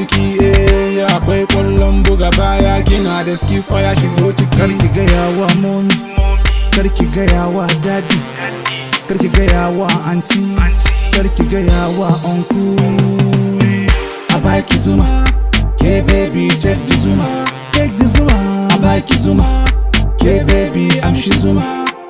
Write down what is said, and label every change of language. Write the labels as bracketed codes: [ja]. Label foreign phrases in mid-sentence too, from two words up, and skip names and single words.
[ha] ciki, eh, akwai ƙwallon buga baya, kina da skills, oya shigo ciki. Kar ki gaya wa mommy, kar ki gaya wa daddy, kar ki gaya wa aunty, kar ki gaya wa uncle. A baki zuma, ke baby, [en] take the zuma, take the zuma. [ha] A baki zuma, ke baby, amshi zuma.